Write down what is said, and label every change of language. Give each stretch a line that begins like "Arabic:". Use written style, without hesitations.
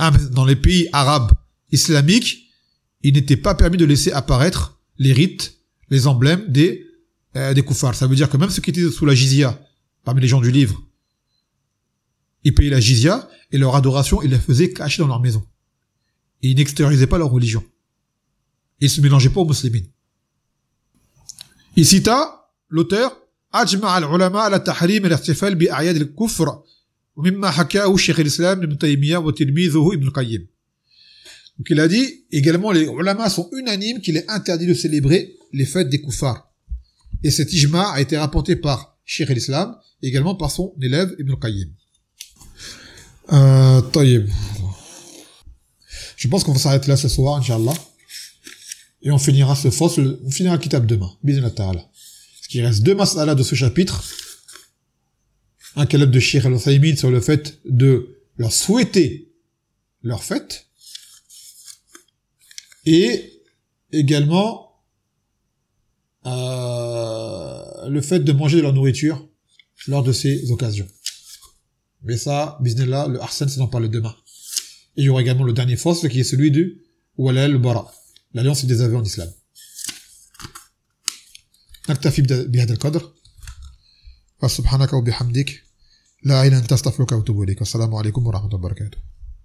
French: Dans les pays arabes islamiques, il n'était pas permis de laisser apparaître les rites, les emblèmes des koufars. Ça veut dire que même ceux qui étaient sous la jizya, parmi les gens du livre, ils payaient la jizya et leur adoration, ils la faisaient cachée dans leur maison. Et ils n'extériorisaient pas leur religion. Ils se mélangeaient pas aux musulmans. Il cita, l'auteur,
Arabic: أجمع العلماء على تحريم الاحتفال بأعياد الكفر ومما حكاه شيخ الإسلام ابن تيمية وتلميذه ابن القيم.
French: Donc il a dit, également les ulama sont unanimes qu'il est interdit de célébrer les fêtes des kuffars. Et cet ijma a été rapporté par Cheikh al-Islam, également par son élève Ibn al-Qayyim. Tayyib. Je pense qu'on va s'arrêter là ce soir, Inch'Allah. Et on finira ce fossil, on finira le kitab demain, Bismillah ta'ala. Ce qui reste deux masalas de ce chapitre, un kalam de Cheikh al-Uthaymeen sur le fait de leur souhaiter leur fête, et également le fait de manger de leur nourriture lors de ces occasions. Mais ça, bismillah, le Arsène, c'est d'en parler demain. Et il y aura également le dernier fossil qui est celui du Walal Bara, l'alliance des aveux en islam.
Arabic: نكتفي بهذا القدر فسبحانك وبحمدك لا إله إلا أنت أستغفرك وأتوب إليك والسلام عليكم ورحمة الله وبركاته